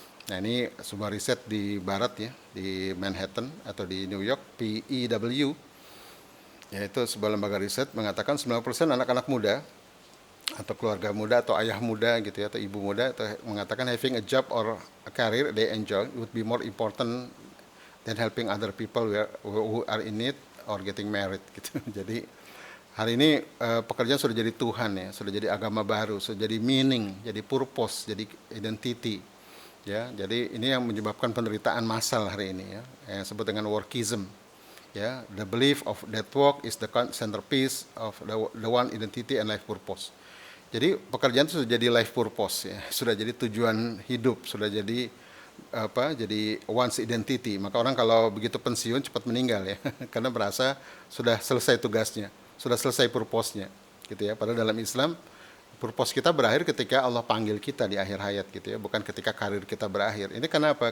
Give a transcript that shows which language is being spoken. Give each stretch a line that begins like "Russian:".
Indonesian: Nah ini sebuah riset di barat ya, di Manhattan atau di New York, PEW, yaitu sebuah lembaga riset mengatakan 90% anak-anak muda atau keluarga muda atau ayah muda gitu ya, atau ibu muda atau mengatakan
English: having a job or a career they enjoy would be more important than helping other people who are in need or getting married
Indonesian: gitu. Jadi hari ini pekerjaan sudah jadi Tuhan ya, sudah jadi agama baru, sudah jadi meaning, jadi purpose, jadi identity. Ya, jadi ini yang menyebabkan penderitaan massal hari ini ya, yang disebut dengan workism.
English: Ya, the belief of that work is the centerpiece of the one identity and life purpose.
Indonesian: Jadi pekerjaan itu sudah jadi life purpose ya, sudah jadi tujuan hidup, sudah jadi jadi one's identity. Maka orang kalau begitu pensiun cepat meninggal ya, karena merasa sudah selesai tugasnya, sudah selesai purpose-nya, gitu ya. Padahal dalam Islam purpose kita berakhir ketika Allah panggil kita di akhir hayat gitu ya, bukan ketika karir kita berakhir. Ini kenapa?